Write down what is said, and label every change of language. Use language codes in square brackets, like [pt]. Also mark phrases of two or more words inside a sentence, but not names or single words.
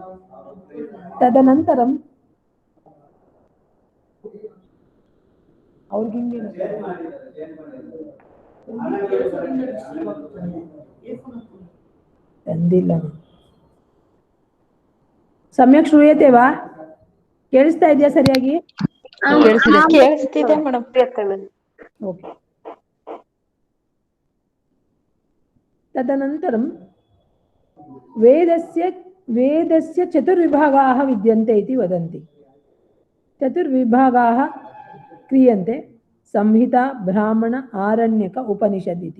[sa] तदनन्तरं सम्यक् श्रूयते वा? [kn] ಕೇಳಿಸ್ತಾ ಇದೆಯಾ ಸರಿಯಾಗಿ? ಕೇಳಿಸ್ತಿದೆ ಮೇಡಮ್. ಓಕೆ. [sa] तदनन्तरं वेदस्य चतुर्विभागाः विद्यन्ते इति वदन्ति। चतुर्विभागाः क्रियन्ते, संहिता, ब्राह्मण, आरण्यक, उपनिषद् इति।